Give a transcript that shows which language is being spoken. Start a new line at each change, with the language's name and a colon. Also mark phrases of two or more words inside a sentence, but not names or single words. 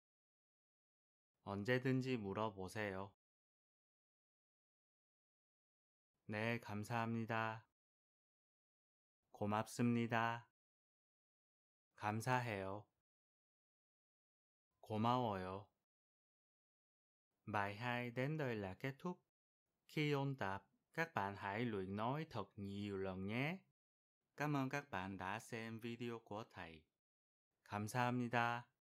Korean: 언제든지 물어보세요. 네, 감사합니다. 고맙습니다. 감사해요. 고마워요.
Vietnamese: Bài 2 đến đây là kết thúc. Khi ôn tập, các bạn hãy luyện nói thật nhiều lần nhé. Cảm ơn các bạn đã xem video của thầy.
Korean: 감사합니다.